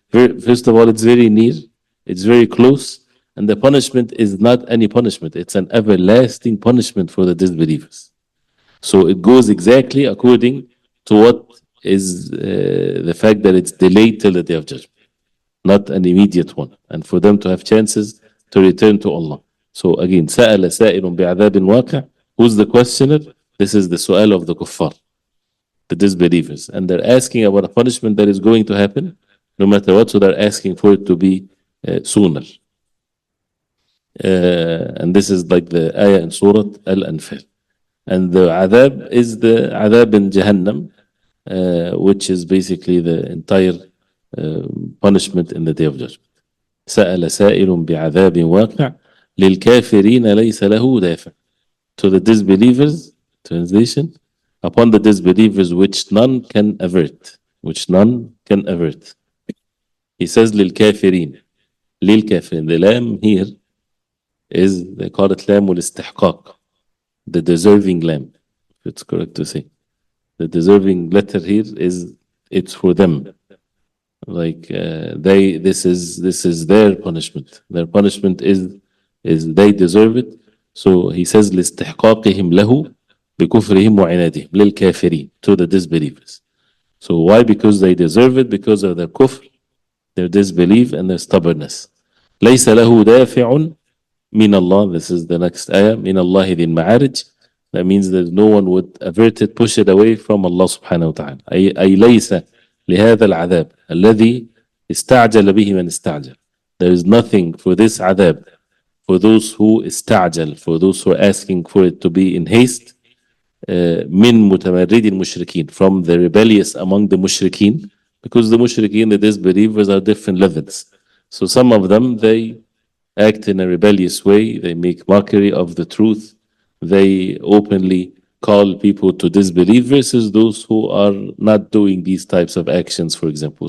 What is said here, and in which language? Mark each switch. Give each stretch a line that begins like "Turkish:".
English: First of all, it's very near, it's very close, and the punishment is not any punishment. It's an everlasting punishment for the disbelievers. So it goes exactly according to what is the fact that it's delayed till the Day of Judgment, not an immediate one, and for them to have chances to return to Allah. So again,
Arabic: سأل سائل بعذاب واقع.
English: Who's the questioner? This is the su'al of the kuffar, the disbelievers, and they're asking about a punishment that is going to happen no matter what, so they're asking for it to be sooner. And this is like the ayah in Surah Al-Anfal. And the adhab is the adhab in Jahannam, which is basically the entire punishment in the Day of Judgment.
Arabic: سأل سائل بعذاب واقع للكافرين ليس له دافع.
English: To the disbelievers, translation, upon the disbelievers which none can avert, which none can avert. He says للكافرين.
Arabic: للكافرين.
English: The lam here is, they call it lam al-istihqaq, the deserving lam, if it's correct to say. The deserving letter here is, it's for them. Like this is their punishment. Their punishment is they deserve it. So he says
Arabic: لاستحقاقهم له بكفرهم وعنادهم للكافرين,
English: to the disbelievers. So why? Because they deserve it, because of their kufr, their disbelief, and their stubbornness.
Arabic: ليس له دافع من الله.
English: This is the next ayah.
Arabic: من الله ذي المعارج.
English: That means that no one would avert it, push it away from Allah subhanahu wa ta'ala.
Arabic: أي ليس لهذا العذاب الذي استعجل به من استعجل.
English: There is nothing for this adhab, for those who استعجل, for those who are asking for it to be in haste,
Arabic: من متمرد المشركين,
English: from the rebellious among the mushrikeen, because the mushrikeen, the disbelievers, are different levels. So some of them, they act in a rebellious way, they make mockery of the truth, they openly call people to disbelief, versus those who are not doing these types of actions, for example.